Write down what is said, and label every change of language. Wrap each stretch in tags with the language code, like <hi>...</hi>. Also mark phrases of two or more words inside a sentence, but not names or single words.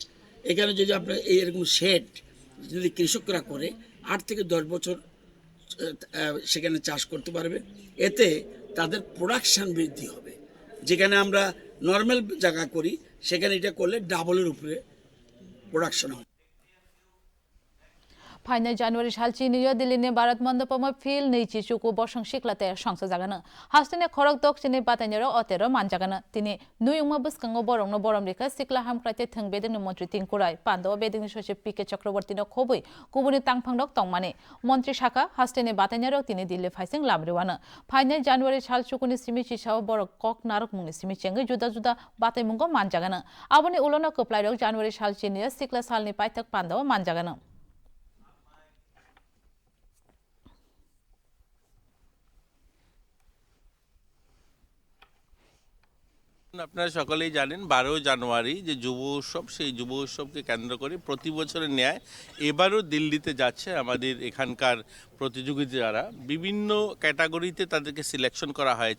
<bn>এখানে যদি আপনার এরকম শেড যদি কৃষকরা করে 8 থেকে 10 বছর সেখানে চাষ করতে পারবে, এতে তাদের প্রোডাকশন বৃদ্ধি হবে। যেখানে আমরা নর্মাল জায়গা করি সেখানে এটা করলে ডাবলের উপরে প্রোডাকশন হবে।</bn> <trp>फाइनल जानुवारी सालची नियो दिल्लीनि भारत मण्डपमा फिल नैची चुकु बसं सिक्लाते संस जागानो हास्टेने खरक दक्षिणी बातायनेरो अतेरो मानजागानो तिनि नुयुमा बस्कांगो बरंनो बरमरिखा सिक्ला हामक्राइते थंबेदेनि मन्त्री तिंकुराय पान्डव बेदिनि सचिव पीके चक्रवर्तीनो खबै कुबुनि तांफांरक तंमाने मन्त्री शाखा हास्टेने बातायनेरो तिनि दिल्ली फाइसिं लामरिवानो फाइनल जानुवारी साल चुकुनि सिमि चिसाव बर कक नारक मुंनि सिमि चेंगे जुदा जुदा बातायमुंगो मानजागानो आबुनि उलोनो कप्लाइरक जानुवारी सालची नियो सिक्ला सालनि पाइथक पान्डव मानजागानो</trp> <bn>আপনারা সকলেই জানেন 12 জানুয়ারি যে যুব উৎসব, সেই যুব উৎসবকে কেন্দ্র করে প্রতি বছরের ন্যায় এবারও দিল্লিতে যাচ্ছে আমাদের এখানকার প্রতিযোগী যারা বিভিন্ন ক্যাটাগরিতে তাদেরকে সিলেকশন করা হয়েছে।</bn>